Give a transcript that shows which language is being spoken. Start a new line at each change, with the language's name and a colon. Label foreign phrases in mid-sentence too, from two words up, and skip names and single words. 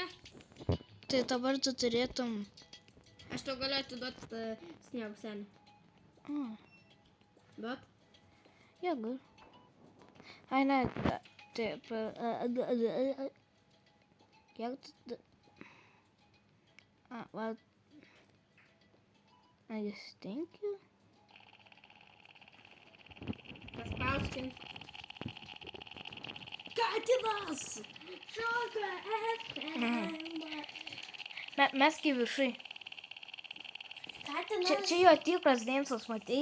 Lithuanian: Tai dabar tu turėtum... Aš tau galiu atiduoti sniego senį. Duot? Ja, gal. Ai, ne, taip. Kiek tu...
English: Well... I guess, thank you.
Lithuanian: Paspauskim. Katinas! Šoka FM! Meski viršai. Katinas! Čia jo tikras dėmsas, matei?